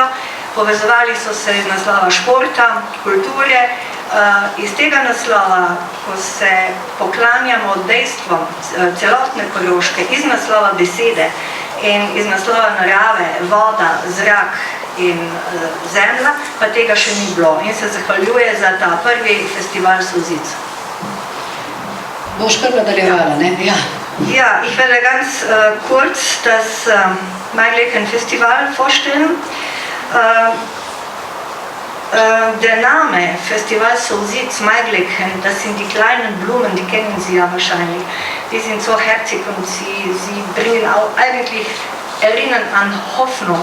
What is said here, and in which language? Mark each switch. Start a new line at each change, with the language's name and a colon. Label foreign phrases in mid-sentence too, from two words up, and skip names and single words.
Slovenian: Povezovali so se iz naslova športa, kulture, iz tega naslova, ko se poklanjamo dejstvom celotne Koroške, iz naslova besede in iz naslova narave, voda, zrak in zemlja, pa tega še ni bilo in se zahvaljuje za ta prvi festival solzic. Boš kar nadaljevala, ne?
German: Ja, ich werde ganz kurz das Maigleken-Festival vorstellen. Der Name Festival Solzic, Maigleken, das sind die kleinen Blumen, die kennen Sie ja wahrscheinlich. Die sind so herzig und sie bringen auch eigentlich Erinnern an Hoffnung.